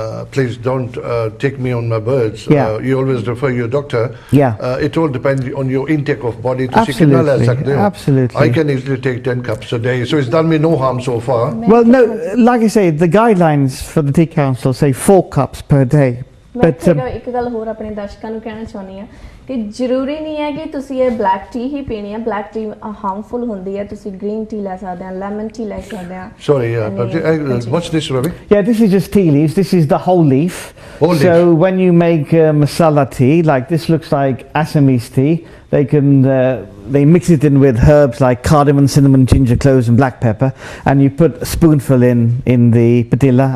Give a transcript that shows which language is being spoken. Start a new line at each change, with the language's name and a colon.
English: Please don't take me on my words. Yeah. You always refer your doctor. Yeah. It all depends on your intake of body. Absolutely, absolutely. I can easily take 10 cups a day, so it's done me no harm so far. Well, no, like I say, the guidelines for the Tea Council say 4 cups per day.
Punjabi: ਮੈਂ
English: But,
Punjabi: ਇੱਕ ਗੱਲ ਹੋਰ ਆਪਣੇ ਦਰਸ਼ਕਾਂ ਨੂੰ ਕਹਿਣਾ ਚਾਹੁੰਦੀ ਹਾਂ ਕਿ ਜ਼ਰੂਰੀ ਨਹੀਂ ਹੈ ਕਿ ਤੁਸੀਂ ਇਹ ਬਲੈਕ ਟੀ ਹੀ ਪੀਣੀ ਹੈ। ਬਲੈਕ ਟੀ ਹਾਰਮਫੁਲ ਹੁੰਦੀ ਹੈ, ਤੁਸੀਂ ਗ੍ਰੀਨ ਟੀ ਲੈ ਸਕਦੇ ਆ, ਲੈਮਨ ਟੀ ਲੈ ਸਕਦੇ ਆ।
English: Sorry, what's this, Ravi? Yeah, this is just tea leaves. This is the whole leaf. Whole leaf. So when you make masala tea, like this looks like Assamese tea, they mix it in with herbs like cardamom, cinnamon, ginger, cloves and black pepper, and you put a spoonful in the patilla.